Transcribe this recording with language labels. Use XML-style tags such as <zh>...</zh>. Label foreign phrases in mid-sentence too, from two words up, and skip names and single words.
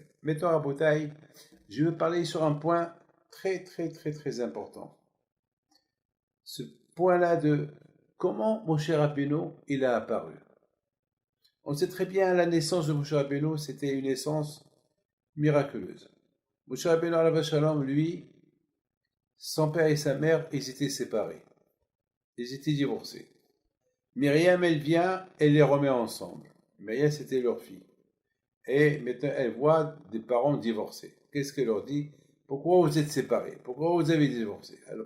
<fr>Maintenant, à Botaï, je veux parler sur un point très, très, très, très important. Ce point-là de comment Moshe Rabbeinu, il a apparu. On sait très bien, la naissance de Moshe Rabbeinu, c'était une naissance miraculeuse. Moshe Rabbeinu,</fr> <he>עליו השלום,</he> <fr>lui, son père et sa mère, ils étaient séparés. Ils étaient divorcés. Myriam, elle vient, elle les remet ensemble. Myriam, c'était leur fille. Et maintenant, elle voit des parents divorcés. Qu'est-ce qu'elle leur dit? Pourquoi vous êtes séparés? Pourquoi vous avez divorcé?</fr>